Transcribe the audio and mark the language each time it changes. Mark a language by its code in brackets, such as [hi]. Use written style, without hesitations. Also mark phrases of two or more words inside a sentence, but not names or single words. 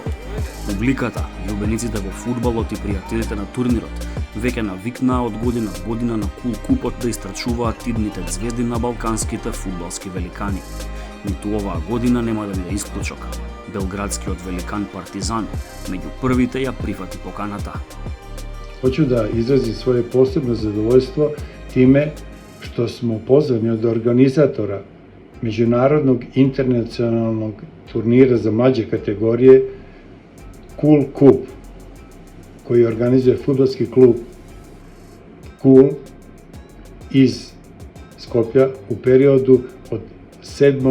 [mk] Публиката, љубениците во фудбалот и пријателите на турнирот веќе навикнаа од година в година на КУЛ Купот да истрачуваат идните звезди на балканските фудбалски великани. Ниту оваа година нема да биде исклучок. Белградскиот великан Партизан меѓу првите ја прифати поканата. [sr] Hoću da izrazim svoje posebno zadovoljstvo time što smo pozvani od organizatora međunarodnog internacionalnog turnira za mlađe kategorije KUL Kup, koji organizuje fudbalski klub KUL iz Skoplja u periodu od 7.